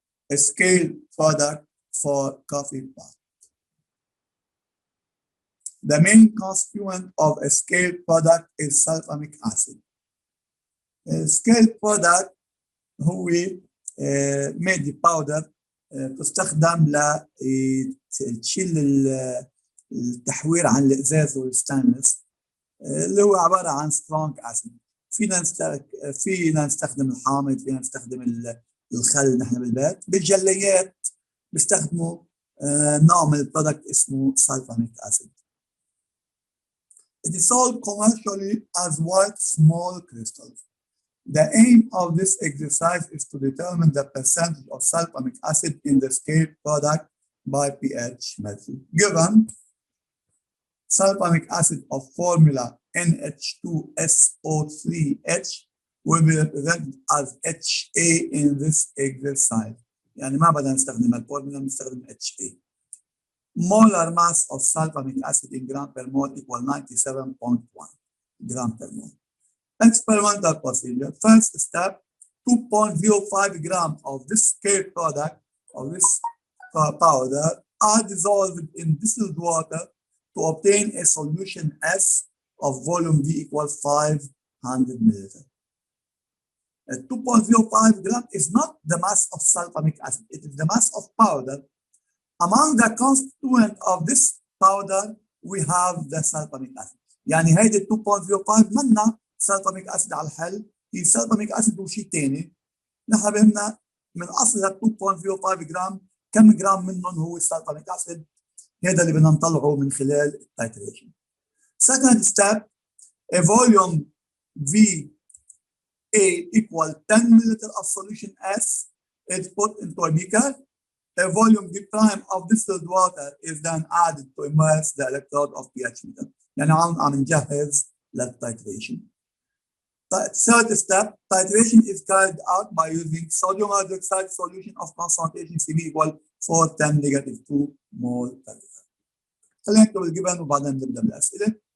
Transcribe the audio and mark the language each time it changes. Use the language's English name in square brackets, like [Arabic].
[English] a scale product for coffee pot. The main constituent of a scale product is sulfamic acid. A scale product [Arabic] هو مادة باودر تستخدم لتشيل التحوير عن الازاز والستانلس اللي هو عباره عن سترونج اسيد. فينا نستخدم الحامض، فينا نستخدم الخل نحن بالبيت. بالجليات بيستخدموا نوع من البرودكت اسمه sulfamic acid. [English] It is sold commercially as white small crystals. The aim of this exercise is to determine the percentage of sulfamic acid in the scale product by pH method. Given sulfamic acid of formula NH2SO3H will be represented as HA in this exercise. [Arabic] يعني ما بدنا نستخدم الفورمولا، نستخدم HA. [English] Molar mass of sulfamic acid in gram per mole equal 97.1 gram per mole. Experimental procedure. First step, 2.05 gram of this scale product, of this powder, are dissolved in distilled water to obtain a solution S of volume V equals 500 milliliters. 2.05 gram is not the mass of sulfamic acid, it is the mass of powder. Among the constituent of this powder, we have the sulfamic acid. [Arabic] يعني هيدي 2.05 منا sulfamic acid على الحل، هي sulfamic acid وشيء ثاني. نحن بهمنا من اصل 2.05 جرام كم جرام منهم هو sulfamic acid. هذا اللي بدنا نطلعه من خلال التايتريشن. [English] Second step, a volume VA equal 10 milliliter of solution S is put into a beaker. A volume V prime of distilled water is then added to immerse the electrode of pH meter. [Arabic] يعني عم نجهز للتايتريشن. [English] Third step, titration is carried out by using sodium hydroxide solution of concentration Cv equal 410 negative 2 mole per liter. [Arabic] خلينا نكتب الجبن وبعدين نبدا بالاسئله.